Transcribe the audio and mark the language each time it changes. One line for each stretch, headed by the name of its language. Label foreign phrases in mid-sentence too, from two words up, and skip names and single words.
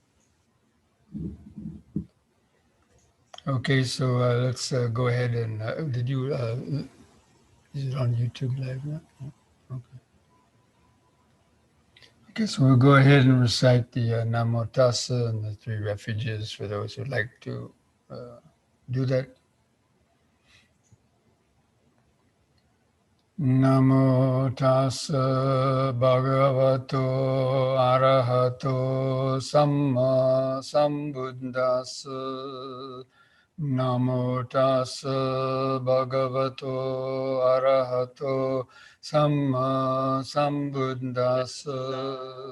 English: Okay, so let's go ahead and did you? Is it on YouTube Live now? Yeah. Okay. Okay, so we'll go ahead and recite the Namo Tassa and the three refuges for those who'd like to uh, do that.
Pali: Namo tassa bhagavato arahato samma sambuddhassa. Namo tassa bhagavato arahato samma sambuddhassa.